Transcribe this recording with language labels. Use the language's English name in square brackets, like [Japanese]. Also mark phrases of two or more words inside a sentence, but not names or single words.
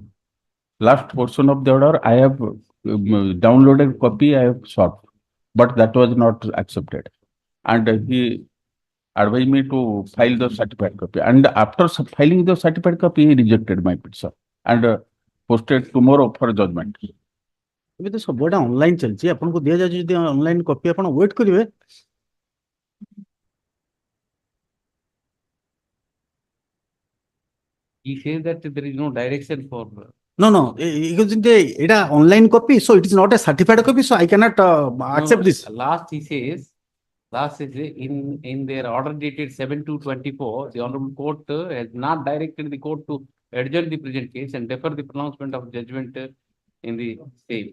[English] Last portion of the order, I have downloaded copy, I have sought, but that was not accepted. And he advised me to file the certified copy. And after filing the certified copy, he rejected my petition and posted tomorrow for judgment. [Odia] ଏବେ ତ ସବୁଆଡେ ଅନଲାଇନ ଚାଲିଛି ଆପଣଙ୍କୁ ଦିଆଯାଉଛି ଯଦି [English] online copy [Odia] ଆପଣ ୱେଟ୍ କରିବେ [English] He says that there is no direction for. No, no. It a online copy, so it is not a certified copy, so I cannot accept this. Last he says, in their order dated 7/2/24, the Honorable Court has not directed the court to adjourn the present case and defer the pronouncement of judgment in the same.